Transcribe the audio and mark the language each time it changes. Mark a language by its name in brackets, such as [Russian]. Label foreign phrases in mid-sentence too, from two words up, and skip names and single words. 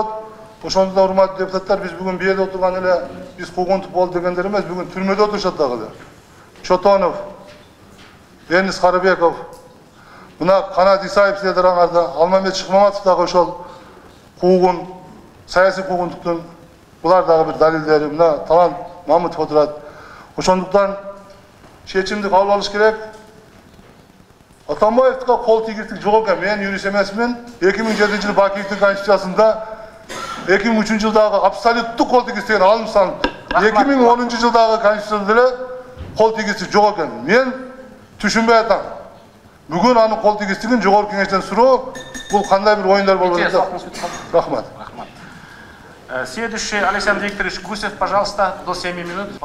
[Kyrgyz] Ошондо да урматтуу депутаттар, биз бүгүн бияда отурган эле биз куугунтук болду дегендер эмес, бүгүн түрмөдө отурушат дагы. Чотонов, Денис Карыбеков, мына Канат Исаев силердер аңарда, Алмамет Шыкмаматов дагы ошол куугун, саясий куугунтуктун Булар дагы бир далилдери. Мына Талан Мамутов отурат. Ошондуктан чечимди кабыл алыш керек. Атамбаевдика кол тийгиздик жок экен. Мен юрист эмесмин. 2007-жылы Бакиевдин конституциясында 2003 жылдагы абсолюттук кол тийгиздик алым салынып, 2010-жылдагы конституцияда деле кол тийгиздик жок экен. Мен түшүнбөй атам. Бүгүн анын кол тийгиздигин жогорку кеңештен суроо, бул кандай бир оюндар болуп атат. Рахмат. [Russian] Следующий Александр Викторович Гусев, пожалуйста, до 7 минут.